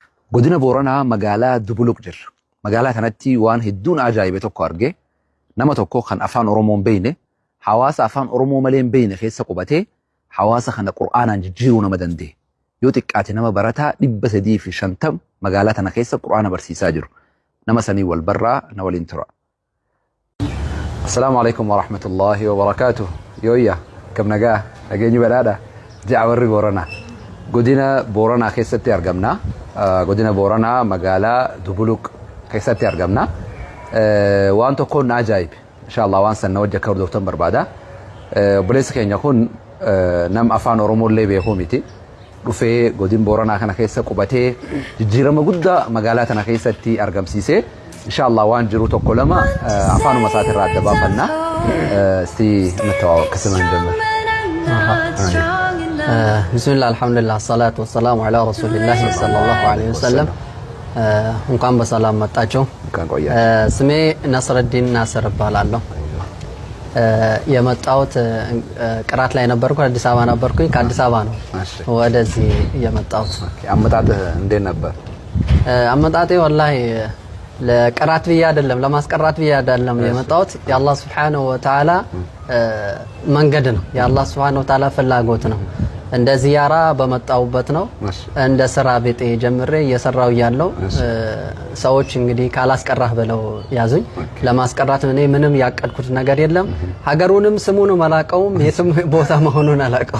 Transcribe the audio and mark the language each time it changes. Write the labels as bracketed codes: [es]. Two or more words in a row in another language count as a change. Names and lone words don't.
[om] godina Booranaa magaalaa Dubuluq jirra. Magaalaa kanatti waan hedduun ajaa'ibe tokko argee nama tokko kan afaan Oromoon beeyne hawaasa afaan Oromoo malee hin beeyne keessa qubatee hawaasa kana Qur'aanaan jijjiiruu nama danda'e. Yoo xiqqaate nama barataa 350 magaalaa tana keessa Qur'aana barsiisaa jiru. Nama sanii wal barraa na waliin tura. [ar] السلام عليكم ورحمة الله وبركاته. [om] Yooyya kam nagaa dhageenyi badhaadha ja'a warri Booranaa. Godina Booranaa keessatti argamna. Godina Booranaa magaalaa Dubuluq keessatti argamna. Waan tokko na ajaa'ibe. Inshallah waan san na wajja akka hordoftan barbaada. Obboleessi keenya kun nam afaan Oromoo illee beekuu miti. Dhufee godina Booranaa kana keessa qubatee jijjiirama guddaa magaalaa tana keessatti argamsiisee inshallah waan jiru tokko lama afaanuma isaatirraa adda baafanna. Isti natawaawaq kasama እንደምር [ar] بسم الله الحمد لله الصلاة والسلام على رسول الله صلى الله عليه وسلم [am] እንኳን በሰላም መጣችሁ ስሜ ነስረዲን ናስር እባላለሁ የመጣሁት ቅራት ላይ ነበርኩ አዲስ አበባ ነበርኩኝ ከአዲስ አበባ ነው ወደዚህ የመጣሁት አመጣጥህ እንዴት ነበር አመጣጤ ወላሂ ለቅራት ብዬ አይደለም ለማስቀራት ብዬ አይደለም የመጣሁት የአላህ [ar] سبحانه وتعالى [am] መንገድ ነው የአላህ [ar] سبحانه وتعالى [am] ፍላጎት ነው እንደ ዚያራ በመጣውበት ነው እንደ ስራ ቤት ጀምሬ እየሰራው ያለው ሰዎች እንግዲህ ካላስቀራህ ብለው ያዙኝ ለማስቀራት እኔ ምንም ያቀድኩት ነገር የለም ሀገሩንም ስሙንም አላቀውም የትም ቦታ መሆኑን አላቀው